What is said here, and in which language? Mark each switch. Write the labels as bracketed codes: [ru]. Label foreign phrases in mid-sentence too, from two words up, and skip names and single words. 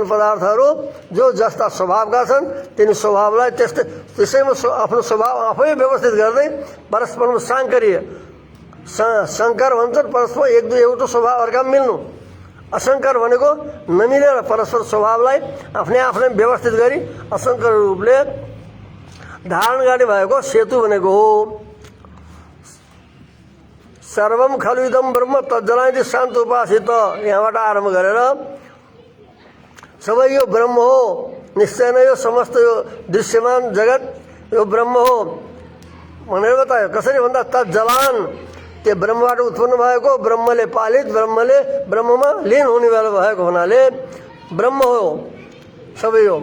[ne] पदार्थहरू जो जस्ता स्वभावका छन् तिनी स्वभावलाई त्यसैमा आफ्नो स्वभाव आफै व्यवस्थित गर्दै परस्परमा साङ्कर्य, शङ्कर भन्छन् परस्पर एक दुई एउटा स्वभाव अर्कामा मिल्नु, असङ्कर भनेको नमिलेर परस्पर स्वभावलाई आफ्नै व्यवस्थित गरी असङ्कर रूपले धारण गर्ने भएको सेतु भनेको हो। [sa] स सर्वम खलु इदम ब्रह्म तज्जलाइति शान्त उपासित [ne] यहाँबाट आरम्भ गरेर सबै यो ब्रह्म हो, निश्चय नै यो समस्त यो दृश्यमान जगत यो ब्रह्म हो भनेर बतायो। कसरी भन्दा तज्जलान त्यो ब्रह्मबाट उत्पन्न भएको, ब्रह्मले पालित, ब्रह्मले ब्रह्ममा लीन हुने बेला भएको हुनाले ब्रह्म हो सबै हो।